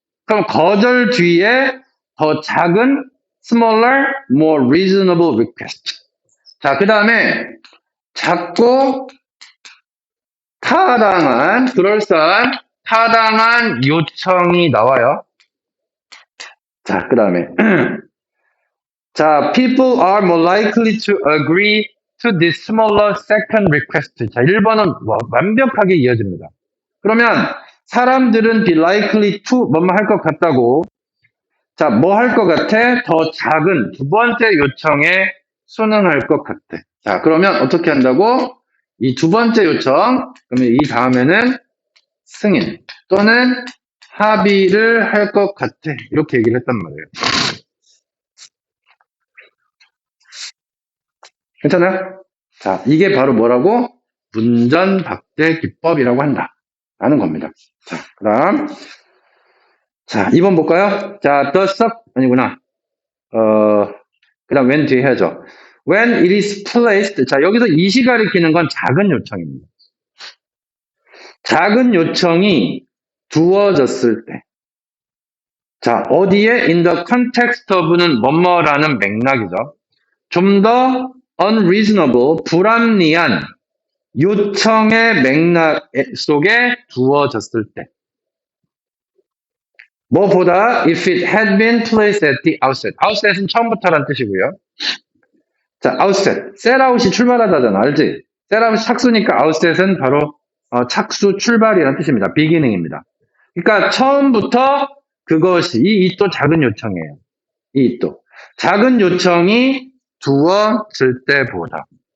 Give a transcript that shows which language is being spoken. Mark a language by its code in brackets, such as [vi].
[ko] 그럼 거절 뒤에 더 작은 [en] smaller, more reasonable request. [ko] 자, 그 다음에 작고 타당한, 그럴싸한, 타당한 요청이 나와요. 자, 그 다음에 자, [en] people are more likely to agree to this smaller second request. [ko] 자, 1번은 완벽하게 이어집니다. 그러면 사람들은 [en] be likely to [ko] 뭐뭐 할 것 같다고. 자, 뭐 할 것 같아? 더 작은 두 번째 요청에 순응할 것 같아. 자, 그러면 어떻게 한다고? 이 두 번째 요청, 그러면 이 다음에는 승인 또는 합의를 할 것 같아. 이렇게 얘기를 했단 말이에요. 괜찮아요? 자, 이게 바로 뭐라고? 문전박대 기법이라고 한다. 라는 겁니다. 자, 그 다음. 자, 2번 볼까요? 자, [en] the sub, [ko] 아니구나. 그 다음 when 뒤에 해야죠. [en] When it is placed. [ko] 자, 여기서 이시 가리키는 건 작은 요청입니다. 작은 요청이 두어졌을 때. 자, 어디에? [en] In the context of는 [ko] 뭐뭐라는 맥락이죠. 좀 더 unreasonable, 불합리한 요청의 맥락 속에 두어졌을 때. 뭐보다 [en] if it had been placed at the outset. [ko] outset은 처음부터란 뜻이고요. 자, outset. set out이 출발하다잖아. 알지? set out이 착수니까 outset은 바로 착수 출발이라는 뜻입니다. beginning입니다. 그러니까 처음부터 그것이 이 또 작은 요청이에요. 이 또 작은 요청이 두어질 때보다.